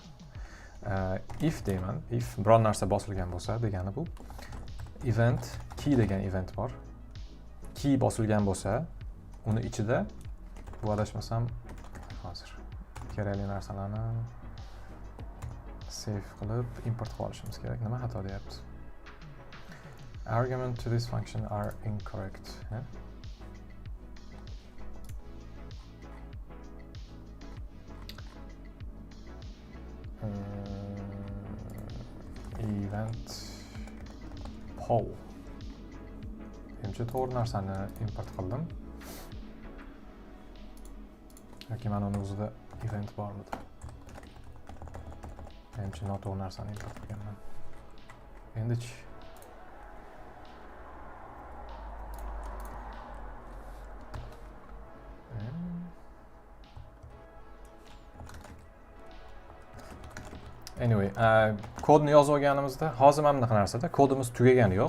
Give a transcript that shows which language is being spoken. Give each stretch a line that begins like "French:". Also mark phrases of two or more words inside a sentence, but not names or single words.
Uzbek: If deyman, if biron narsa bosilgan bo'lsa degani bu.
English: Event key
Uzbek: degan event bor. Key bosilgan bo'lsa, uni ichida bu adashmasam hozir kerakli narsalarni save qilib import qilib olishimiz kerak. Nima xato deyapti?
English: Arguments to this function are incorrect. Yeah? Event poll.
Uzbek: Menimcha to'g'ri narsani import qildim. Yoki mana uni o'zida event bormidi? Menimcha noto'g'ri narsani import qilganman. Endi-chi Anyway, kodni yozib olganimizda, hozir mana bunaqa narsada kodimiz tugagani yo'q.